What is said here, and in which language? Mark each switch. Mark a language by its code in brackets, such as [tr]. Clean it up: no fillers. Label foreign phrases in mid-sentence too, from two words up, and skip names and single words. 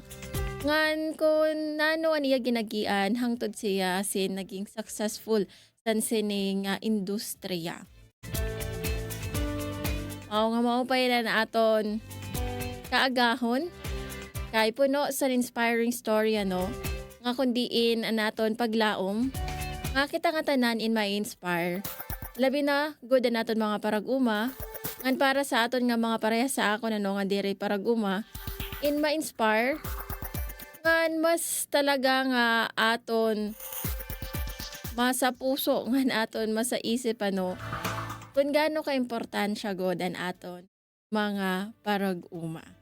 [war] Ngan kung nano aniya ginagian hangtod siya sin naging successful sa sini nga industriya. Mao nga mao pa yun na aton kaagahon kay puno sa [en] inspiring story [war] ano nga kundiin naton paglaom nga kita nga tanan in ma-inspire. Labi na good na naton mga parag-uma ngan para sa aton nga mga parehas sa ako nga diri parag-uma in ma-inspire ngan mas talaga nga aton masa puso ngan aton masa isip ano kung gaano ka-importansya god an aton mga parag-uma.